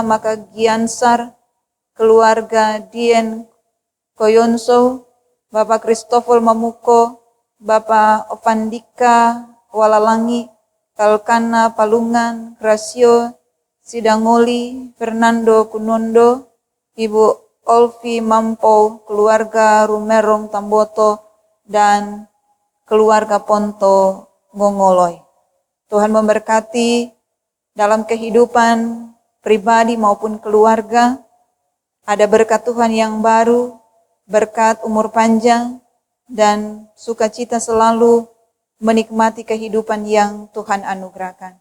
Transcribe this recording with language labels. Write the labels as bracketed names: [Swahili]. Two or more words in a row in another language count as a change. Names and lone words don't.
[Indonesian] Makagiansar, keluarga Dien Koyonso, Bapak Christopher Mamuko, Bapak Ovandika Walalangi, Kalkana Palungan, Gracio Sidangoli, Fernando Kunondo, Ibu Olvi Mampo, keluarga Rumerong Tamboto, dan keluarga Ponto Ngongoloy. Tuhan memberkati dalam kehidupan pribadi maupun keluarga, ada berkat Tuhan yang baru, berkat umur panjang, dan sukacita selalu menikmati kehidupan yang Tuhan anugerahkan.